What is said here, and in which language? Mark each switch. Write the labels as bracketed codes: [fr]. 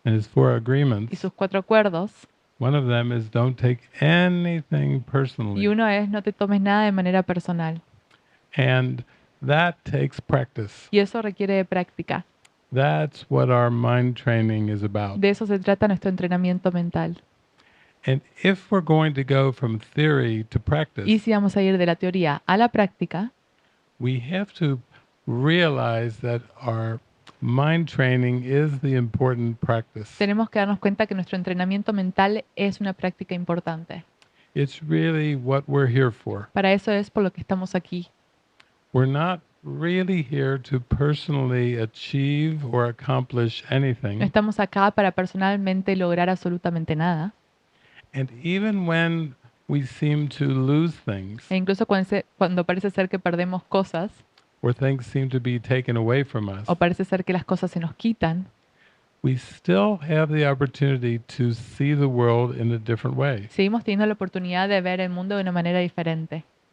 [en] and his 4 [es] y [en] agreements. [es] sus 4 acuerdos. [en] One of them is don't take anything [es] Y [en] personally. [es] uno es no te tomes nada de manera personal. [en] And that takes practice. [es] Y eso requiere de práctica. [en] That's what our mind training is about. [es] De eso se trata nuestro entrenamiento mental. [en] And if we're going to go from theory to [es] Y [en] practice, [es] si vamos a ir de la teoría a la práctica, [en] we have to realize that our mind training is the important practice. [es] tenemos que darnos cuenta que nuestro entrenamiento mental es una práctica importante. [en] It's really what we're here for. [es] Para eso es por lo que estamos aquí. [en] We're not really here to personally achieve or accomplish [es] No [en] anything. [es] estamos acá para personalmente lograr absolutamente nada. [en] And even when we seem to lose things, [es] E incluso cuando parece ser que perdemos cosas [en] or things seem to be taken away from us, [es] o parece ser que las cosas se nos quitan, [en] we still have the opportunity to see the world in a different way. [es] seguimos teniendo la oportunidad de ver el mundo de una manera diferente.